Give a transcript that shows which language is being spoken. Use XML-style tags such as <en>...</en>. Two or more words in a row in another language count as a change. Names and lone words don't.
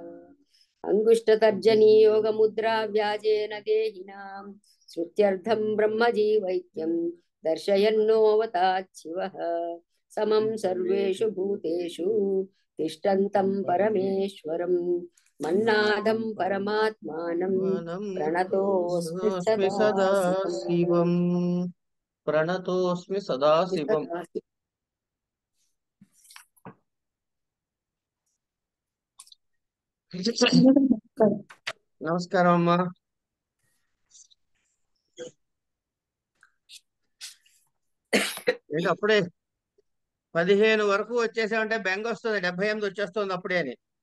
<sa>अंगुष्ठतर्जनीयोगमुद्रा व्याजेन देहिनां श्रुत्यर्थं ब्रह्मजीवैक्यं दर्शयन्नोऽवताच्छिवः समं सर्वेषु भूतेषु तिष्ठन्तं परमेश्वरं मन्नादं परमात्मानं प्रणतोऽस्मि प्रणतोऽस्मि सदा शिवम् प्रणतोऽस्मि सदा शिवम्</sa> <te>నమస్కారం అమ్మా. ఏంటి అప్పుడే 15 వరకు వచ్చేసామంటే బెంగ వస్తుంది, 78 వచ్చేస్తుంది అప్పుడే అని.</te>